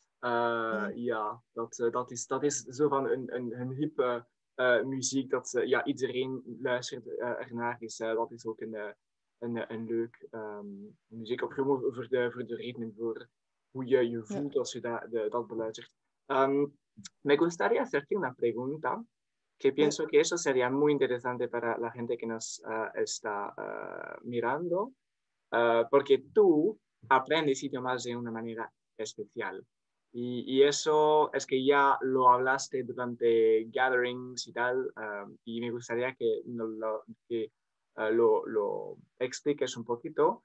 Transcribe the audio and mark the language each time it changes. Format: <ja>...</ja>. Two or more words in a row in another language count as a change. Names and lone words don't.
<nl>Dat is zo van een hippe muziek dat iedereen luistert ernaar. Dus dat is ook een leuk muziek. Ook gewoon voor de ritme, voor hoe je voelt als je dat beluistert.</nl> <es>Me gustaría hacerte una pregunta que pienso que eso sería muy interesante para la gente que nos está mirando, porque tú aprendes idiomas de una manera especial. Y eso es que ya lo hablaste durante gatherings y tal, y me gustaría que lo expliques un poquito.</es>